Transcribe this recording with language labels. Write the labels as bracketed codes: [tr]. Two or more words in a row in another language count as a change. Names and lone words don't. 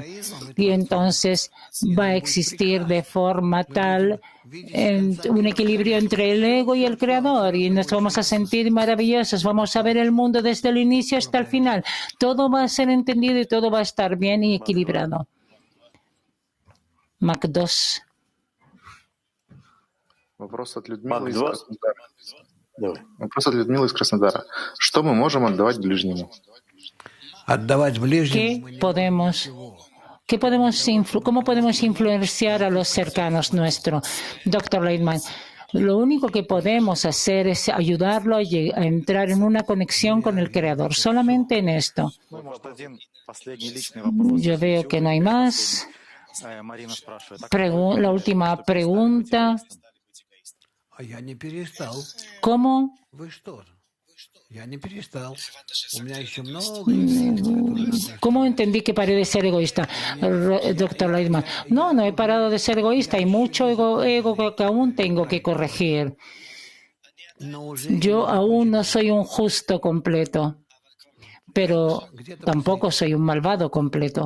[es] Y entonces va a existir de forma tal un equilibrio entre el ego y el Creador. Y nos vamos a sentir maravillosos. Vamos a ver el mundo desde el inicio hasta el final. Todo va a ser entendido y todo va a estar bien y equilibrado. Mac 2. [ru] Вопрос от Людмилы Мак из 2. Краснодара. Давай. Вопрос от Людмилы из Краснодара. Что мы можем отдавать ближнему? Отдавать ближнему [es] ¿Qué podemos, cómo podemos influenciar a los cercanos nuestros? Dr. Lightman, lo único que podemos hacer es ayudarlo a entrar en una conexión con el Creador. Solamente en esto. Yo veo que no hay más. La última pregunta. [ru] А я не перестал. [es] ¿Cómo? [ru] Вы что? Я не перестал. У меня еще много исследований. [es] ¿Cómo entendí que paré de ser egoísta, Dr. Lightman? No, no he parado de ser egoísta. Hay mucho ego que aún tengo que corregir. Yo aún no soy un justo completo, pero tampoco soy un malvado completo.